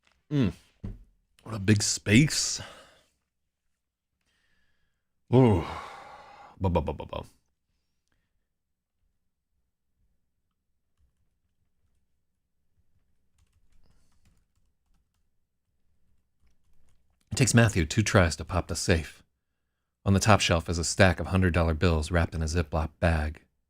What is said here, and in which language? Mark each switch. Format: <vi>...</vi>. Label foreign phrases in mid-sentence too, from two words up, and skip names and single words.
<en>Mm, what a big space. Ooh. Ba-ba-ba-ba-ba. It takes Matthew 2 tries to pop the safe. On the top shelf is a stack of $100 bills wrapped in a Ziploc bag.</en>